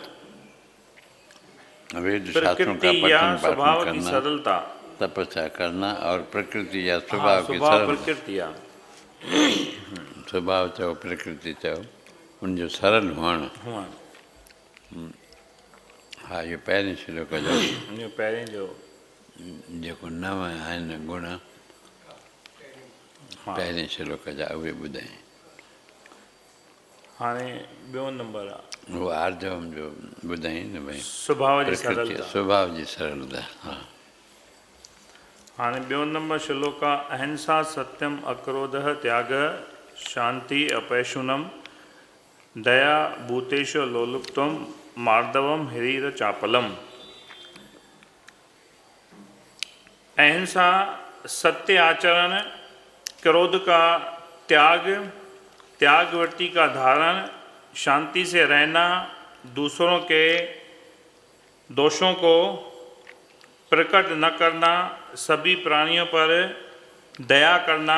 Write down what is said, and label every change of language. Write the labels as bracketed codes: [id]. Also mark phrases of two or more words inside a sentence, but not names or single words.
[hi] वेद शास्त्रों का प्रकृति या पठन स्वभाव पाठन की करना, सरलता, तपस्या करना और प्रकृति या हाँ, स्वभाव की स्वभाव सरलता, प्रकृति या [sd] स्वभाव चओ प्रकृति चओ उनजो सरल हुअणु। हुआ। हा इहो पहिरें श्लोक जो ये पहिरें जो जेको नव आहिनि गुण हाँ। पहिरें श्लोक जा उहे ॿुधाई। हाणे ॿियो नंबर आहे उहो आर्जवम जो ॿुधाई न भई स्वभाव जी प्रकृति सरलता। स्वभाव जी सरलता। हा। हाणे ॿियो नंबर श्लोक आहे [sa] अहिंसा सत्यम अक्रोधः त्याग शांति अपैशुनम दया भूतेश लोलुप्तम मार्दवम हीर चापलम। [hi] अहिंसा, सत्य आचरण, क्रोध का त्याग, त्यागवृत्ति का धारण, शांति से रहना, दूसरों के दोषों को प्रकट न करना, सभी प्राणियों पर दया करना,